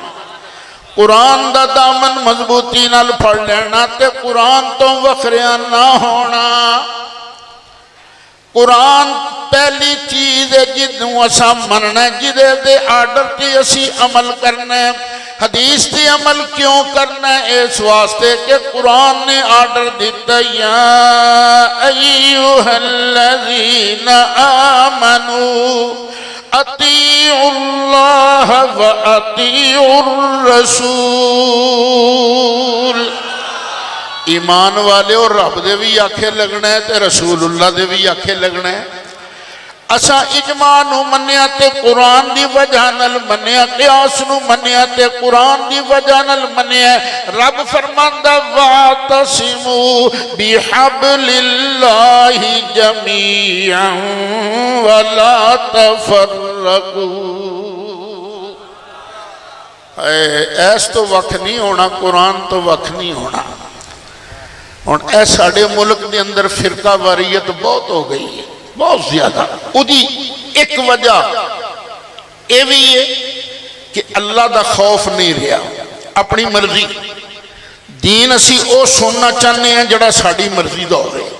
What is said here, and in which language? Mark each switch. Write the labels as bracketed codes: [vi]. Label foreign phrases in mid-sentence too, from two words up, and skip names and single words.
[pa] قرآن دا دامن مضبوطی نال پھڑ لینا تے قرآن تو وکھریا نہ ہونا. قرآن پہلی چیز ہے جنوں اساں مننا ہے، جدے دے آرڈر تے اسی عمل کرنا ہے۔ حدیث تے عمل کیوں کرنا ہے؟ اس واسطے کہ قرآن نے آرڈر دیتا [ar] یا ایھا الذین آمنوا اطیعوا اللہ و اطیعوا الرسول۔ [pa] ایمان والے اور رب دے بھی آکھے لگنا ہے تے رسول اللہ دے بھی آکھے لگنا ہے۔ اساں اجماع نو منیا تے قرآن دی وجہ نال منیا، قیاس نو منیا تے قرآن دی وجہ نال منیا۔ رب فرماندا [ar] واعتصموا بحبل اللہ جمیعا ولا تفرقوا۔ [pa] ایس تو وقت نہیں ہونا، قرآن تو وقت نہیں ہونا۔ اور اے ساڑے ملک دے اندر فرقہ واریت بہت ہو گئی ہے، بہت زیادہ۔ ادھی ایک وجہ یہ بھی ہے کہ اللہ دا خوف نہیں رہا، اپنی مرضی دین اسی او سننا چاہنے ہیں جڑا ساڑی مرضی دا ہو رہے۔